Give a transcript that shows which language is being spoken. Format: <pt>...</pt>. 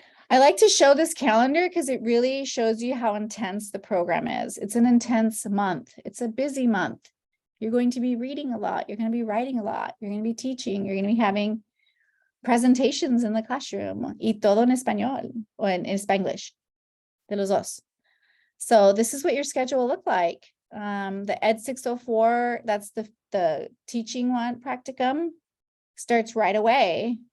<en>I like to show this calendar because it really shows you how intense the program is. It's an intense month. It's a busy month. You're going to be reading a lot. You're going to be writing a lot. You're going to be teaching. You're going to be having presentations in the classroom.</en> <es>Y todo en español, o en Spanglish, de los dos.</es> <en>So this is what your schedule will look like. The Ed 604, that's the teaching one, practicum, starts right away.</en>